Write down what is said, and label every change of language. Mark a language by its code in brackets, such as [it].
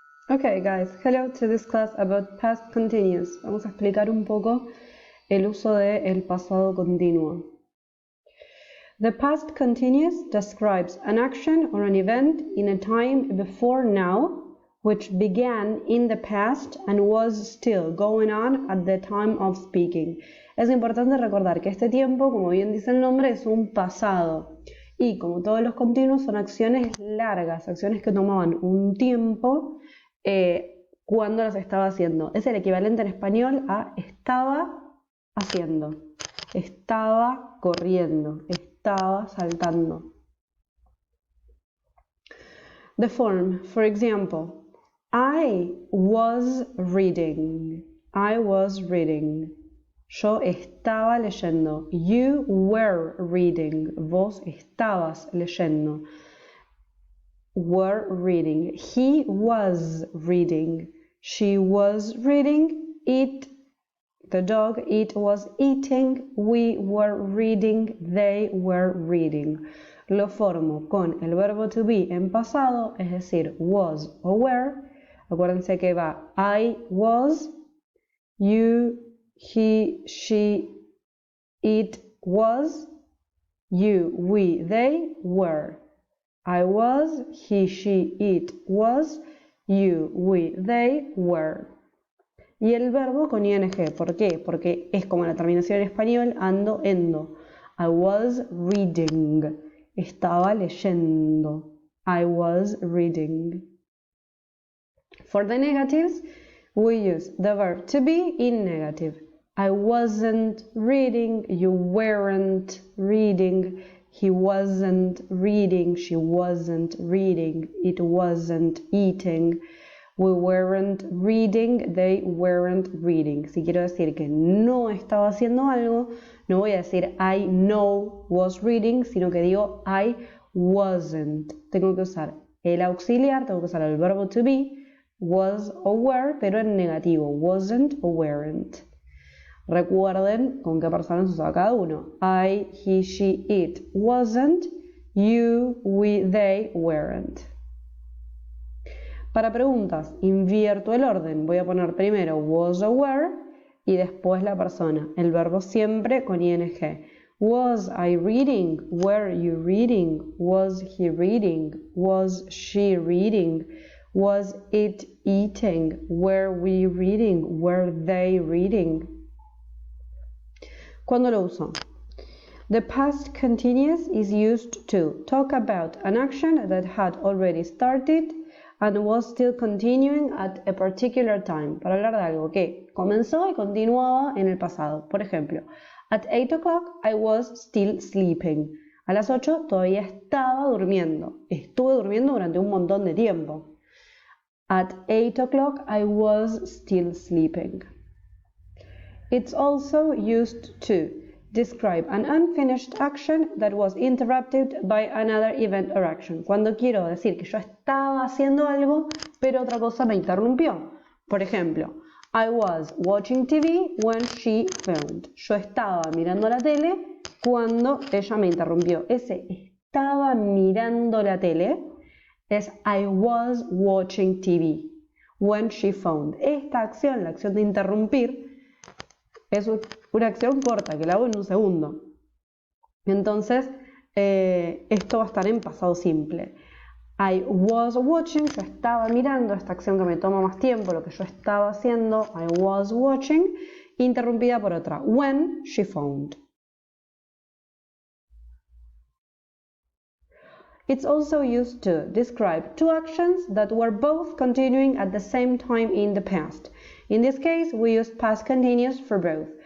[en] Okay guys, hello to this class about past continuous. [es] Vamos a explicar un poco el uso de el pasado continuo. [en] The past continuous describes an action or an event in a time before now, which began in the past and was still going on at the time of speaking. [es] Es importante recordar que este tiempo, como bien dice el nombre, es un pasado. Y como todos los continuos, son acciones largas, acciones que tomaban un tiempo cuando las estaba haciendo. Es el equivalente en español a estaba haciendo, estaba corriendo, estaba saltando. [en] The form, for example, I was reading. I was reading. [es] Yo estaba leyendo. [en] You were reading. [es] Vos estabas leyendo. [en] Were reading. He was reading. She was reading. It, the dog, it was eating. We were reading. They were reading. [es] Lo formo con el verbo to be en pasado, es decir, was o were. Acuérdense que va [en] I was, you, he, she, it was, you, we, they were. I was, he, she, it was, you, we, they were. [es] Y el verbo con ing. ¿Por qué? Porque es como la terminación en español, ando, endo. [en] I was reading. [es] Estaba leyendo. [en] I was reading. For the negatives, we use the verb to be in negative. I wasn't reading. You weren't reading. He wasn't reading, she wasn't reading, it wasn't eating, we weren't reading, they weren't reading. [es] Si quiero decir que no estaba haciendo algo, no voy a decir [en] I no was reading, [es] sino que digo I wasn't. Tengo que usar el auxiliar, tengo que usar el verbo to be, was o were, pero en negativo, wasn't o weren't. Recuerden con qué personas usaba cada uno. [en] I, he, she, it wasn't. You, we, they weren't. [es] Para preguntas, invierto el orden. Voy a poner primero was o were y después la persona. El verbo siempre con ing. [en] Was I reading? Were you reading? Was he reading? Was she reading? Was it eating? Were we reading? Were they reading? [es] ¿Cuándo lo uso? [en] The past continuous is used to talk about an action that had already started and was still continuing at a particular time. [es] Para hablar de algo que comenzó y continuaba en el pasado. Por ejemplo, [en] at 8 o'clock I was still sleeping. [es] A las 8 todavía estaba durmiendo. Estuve durmiendo durante un montón de tiempo. [en] At 8 o'clock I was still sleeping. It's also used to describe an unfinished action that was interrupted by another event or action. [es] Cuando quiero decir que yo estaba haciendo algo, pero otra cosa me interrumpió. Por ejemplo, [en] I was watching TV when she phoned. [es] Yo estaba mirando la tele cuando ella me interrumpió. Ese estaba mirando la tele es [en] I was watching TV when she phoned. [es] Esta acción, la acción de interrumpir, es una acción corta que la hago en un segundo. Entonces, esto va a estar en pasado simple. [en] I was watching, [es] yo estaba mirando, esta acción que me toma más tiempo, lo que yo estaba haciendo, I was watching, interrumpida por otra, [en] when she phoned. It's also used to describe two actions that were both continuing at the same time in the past. In this case, we use past continuous for both.